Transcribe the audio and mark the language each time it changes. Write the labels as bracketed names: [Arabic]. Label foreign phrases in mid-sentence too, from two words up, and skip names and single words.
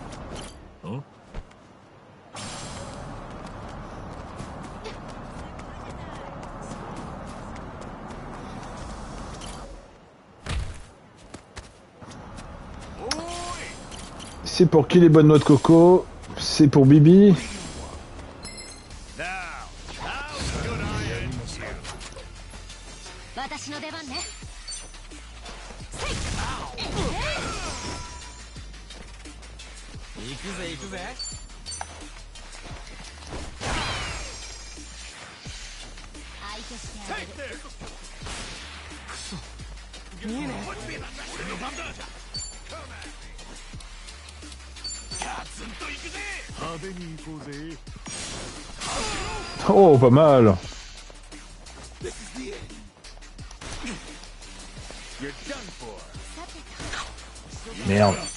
[French] C'est pour qui les bonnes noix de coco? C'est pour Bibi. [Japanese] 私の出番ね。行くぜ行くぜ。相手してあげる。見えねえ。 [French] Oh, pas mal. Merde.